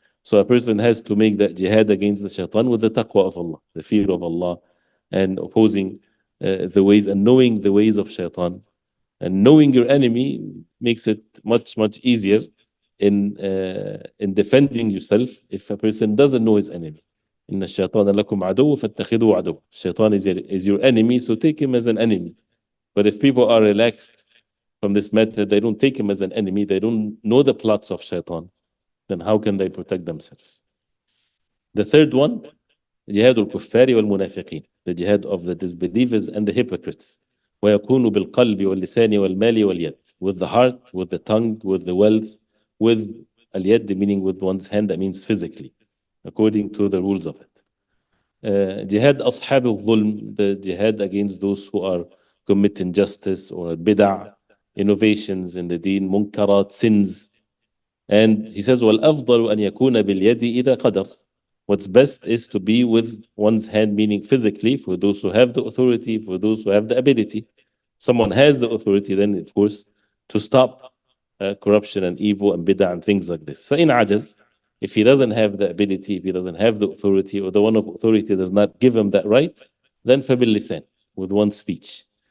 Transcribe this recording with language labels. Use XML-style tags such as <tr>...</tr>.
<en>So a person has to make that jihad against the shaitan with the taqwa of Allah, the fear of Allah, and opposing the ways and knowing the ways of shaitan. And knowing your enemy makes it much, much easier in defending yourself if a person doesn't know his enemy.</en> <ar>إن الشيطان لكم عدو فاتخذوه عدو.</ar> <en>Shaitan is your enemy, so take him as an enemy. But if people are relaxed from this method, they don't take him as an enemy, they don't know the plots of shaitan, then how can they protect themselves? The third one,</en> <ar>جهاد الكفار والمنافقين,</ar> <en>the jihad of the disbelievers and the hypocrites.</en> <ar>ويكون بالقلب واللسان والمال واليد,</ar> <en>with the heart, with the tongue, with the wealth, with اليد, meaning with one's hand, that means physically, according to the rules of it. Jihad</en> <ar>أصحاب الظلم,</ar> <en>the jihad against those who are committing justice or bid'ah, innovations in the deen, munkarat, sins. And he says,</en> <ar>وَالْأَفْضَلُ أَنْ يَكُونَ بِالْيَدِ إِذَا قَدَرْ.</ar> <en>What's best is to be with one's hand, meaning physically, for those who have the authority, for those who have the ability. Someone has the authority, then of course, to stop corruption and evil and bid'ah and things like this.</en> <ar>فَإِنْ عَجَزْ,</ar> <en>if he doesn't have the ability, if he doesn't have the authority, or the one of authority does not give him that right, then</en> <ar>فَبِالْلِسَانِ,</ar> <en>with one's speech.</en>